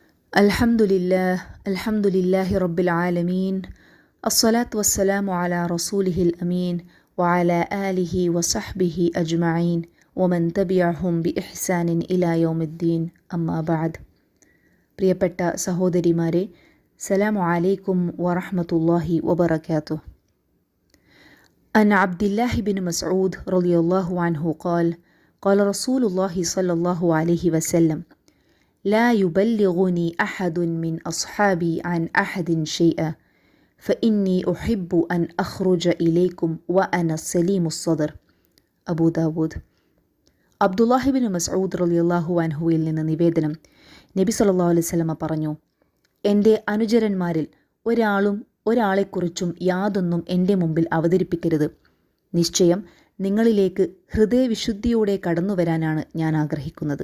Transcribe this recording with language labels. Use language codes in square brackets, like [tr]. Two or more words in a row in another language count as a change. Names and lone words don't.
[ar] الحمد لله رب العالمين الصلاة والسلام على رسوله الأمين وعلى آله وصحبه أجمعين ومن تبعهم بإحسان إلى يوم الدين أما بعد. [ml] പ്രിയപ്പെട്ട സഹോദരിമാരെ, [ar] سلام عليكم ورحمة الله وبركاته. عن عبد الله بن مسعود رضي الله عنه قال قال رسول الله صلى الله عليه وسلم لا يبلغني أحد من أصحابي عن أحد شيئا فإني أحب أن أخرج إليكم وأنا سليم الصدر. [ml] അബൂ ദാവൂദ്. അബ്ദുല്ലാഹി ബിൻ മസ്ഊദ് [ar] رضي الله عنه [ml] നിന്ന് നിവേദനം, നബി [ar] صلى الله عليه وسلم [ml] പറഞ്ഞു, എൻ്റെ അനുചരന്മാരിൽ ഒരാളെക്കുറിച്ചും യാതൊന്നും എൻ്റെ മുമ്പിൽ അവതരിപ്പിക്കരുത്. നിശ്ചയം നിങ്ങളിലേക്ക് ഹൃദയവിശുദ്ധിയോടെ കടന്നു വരാനാണ് ഞാൻ ആഗ്രഹിക്കുന്നത്.